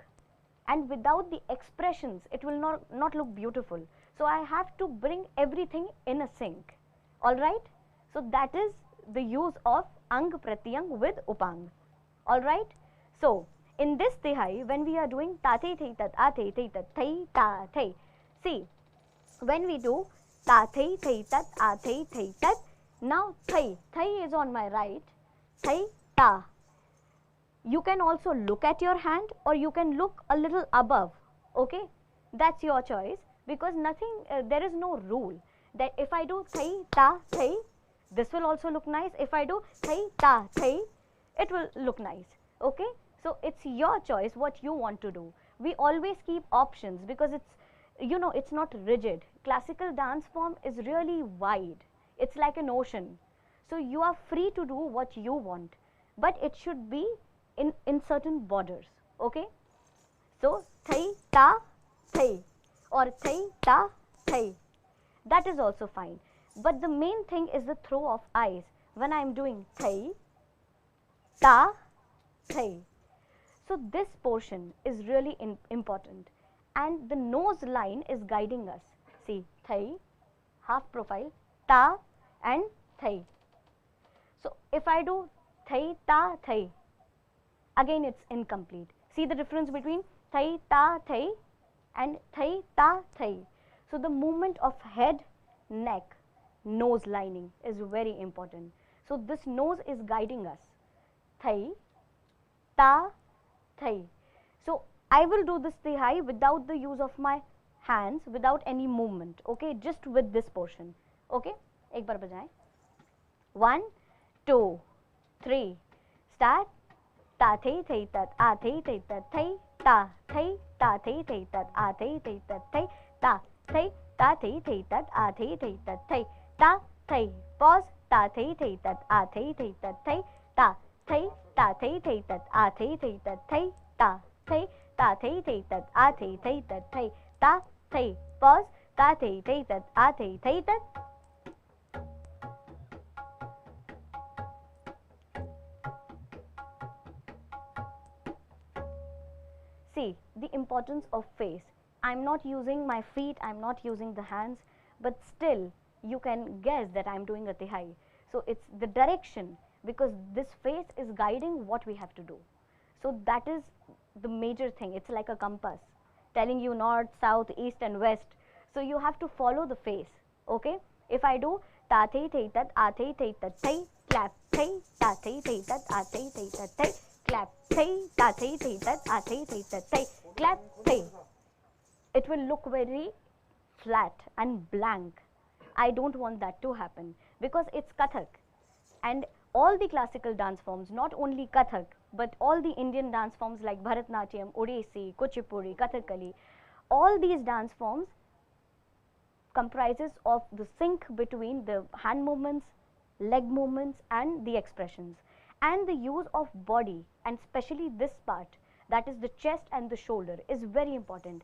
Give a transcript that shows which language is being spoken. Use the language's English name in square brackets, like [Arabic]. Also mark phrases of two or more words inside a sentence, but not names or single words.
[English] And without the expressions, it will not look beautiful. So I have to bring everything in a sync. Alright? So that is the use of ang, pratyang with upang. Alright? So in this tihai, when we are doing ta thei thei tat, a thei thei tat thei, ta thei. See, when we do ta thei thei tat, a thei thei tat, now thei is on my right, thei ta. You can also look at your hand or you can look a little above, okay. That's your choice, because nothing, there is no rule that if I do thei ta thei, this will also look nice. If I do thei ta thei, it will look nice, okay. So it's your choice what you want to do. We always keep options because it's, you know, it's not rigid. Classical dance form is really wide. It's like an ocean. So you are free to do what you want, but it should be in certain borders, okay. So thei ta thei or thei ta thei, that is also fine. But the main thing is the throw of eyes when I am doing thei ta thei. So this portion is really important, and the nose line is guiding us. See, thei, half profile, ta and thei. So if I do thei ta thei, again it's incomplete. See the difference between thei ta thei and thei ta thei. So the movement of head, neck, nose lining is very important. So this nose is guiding us. Thei ta thei. So I will do this tihai without the use of my hands, without any movement, okay, just with this portion. [Hindi] ओके एक बार बजाएं. 1 2 3 स्टार्ट. ता थे थे तत आ थे थे तत थे ता थे थे तत आ थे तत थे ता थे तत आ थे तत थे ता थे पॉज ता थे तत आ थे तत थे ता थे तत आ थे तत थे ता थे तत आ थे तत थे ता थे पॉज ता थे तत आ थे तत. [English] See the importance of face. I'm not using my feet, I'm not using the hands, but still you can guess that I'm doing a tihai. So it's the direction, because this face is guiding what we have to do. So that is the major thing. It's like a compass telling you north, south, east and west. So you have to follow the face. Okay, if I do ta thei thei tat a thei thei tat thei clap thei ta thei thei tat a thei thei tat thei clap thei ta thei thei tat a thei thei tat thei clap thei, it will look very flat and blank. I don't want that to happen, because it's Kathak, and all the classical dance forms, not only Kathak but all the Indian dance forms like Bharatnatyam, Odissi, Kuchipudi, Kathakali, all these dance forms comprises of the sync between the hand movements, leg movements and the expressions, and the use of body, and especially this part, that is the chest and the shoulder, is very important.